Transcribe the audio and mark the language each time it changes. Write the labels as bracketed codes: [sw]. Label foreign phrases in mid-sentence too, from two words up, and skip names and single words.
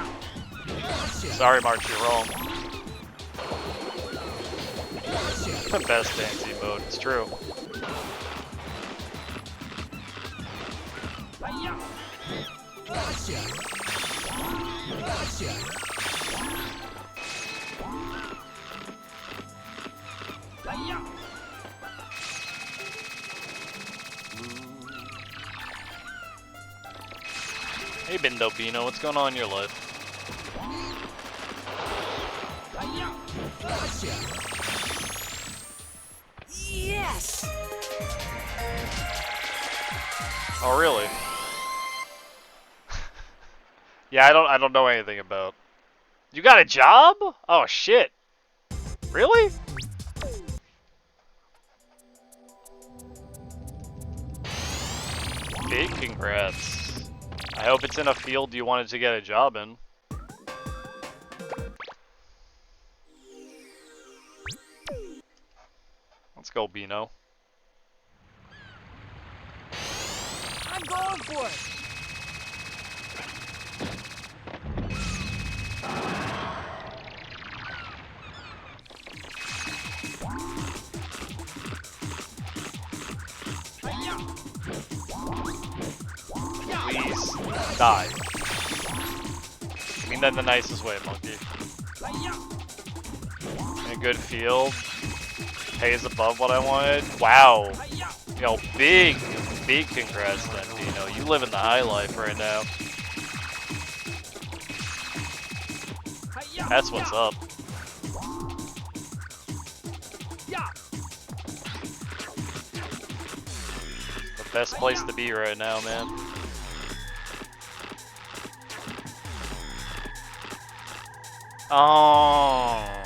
[en] Gotcha. Sorry, March, you're wrong. Gotcha. The best dance emote. It's true. Hiya! Gotcha. Gotcha. Hi-ya! Hey, Bindo Bino, what's going on in your life? Hi-ya! Gotcha. Yes! Oh, really? Yeah, I don't know anything about. You got a job? Oh shit. Really? Big congrats. I hope it's in a field you wanted to get a job in. Let's go, Bino. I'm going for it! Hi-ya! Please die. I mean that in the nicest way, monkey. Hi-ya! In a good field. Pays above what I wanted. Wow. Hi-ya! Yo, big congrats then, Dino. You living the high life right now. Hi-ya! That's what's up. Yeah! The best place to be right now, man. Oh.